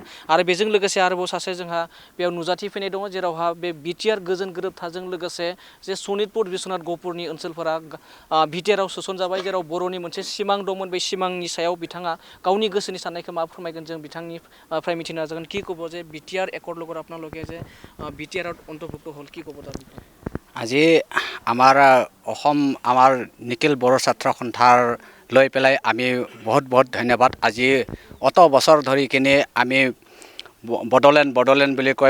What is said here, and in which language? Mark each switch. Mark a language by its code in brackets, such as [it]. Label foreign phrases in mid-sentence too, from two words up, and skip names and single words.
[brx] आरो बेजों लोगोसे आरोबाव सासे जोंहा बेयाव नुजाथिफैनाय दङ जेरावहा बे बिटिआर गोजोन गोरोबथाजों लोगोसे जे सनितपुर बिश्वनाथ गहपुरनि ओनसोलफोरा बिटिआरआव सोसनजाबाय जेराव बर'नि मोनसे सिमां दंमोन। बे सिमांनि सायाव बिथाङा गावनि गोसोनि साननायखौ मा फोरमायगोन जों बिथांनिफ्राय मिथिनो नाजागोन। [as] কি ক'ব যে বিটিআর একর লগৰ আপোনালোকে যে বিটিআৰত অন্তৰ্ভুক্ত হ'ল কি ক'ব তাৰ বিষয়ে? আজি আমাৰ নিখিল বড়ো ছাত্ৰ সন্থাৰ লৈ পেলাই আমি বহুত ধন্যবাদ। আজি অত বছৰ ধৰি কিনে আমি বডলেণ্ড বুলি কয়।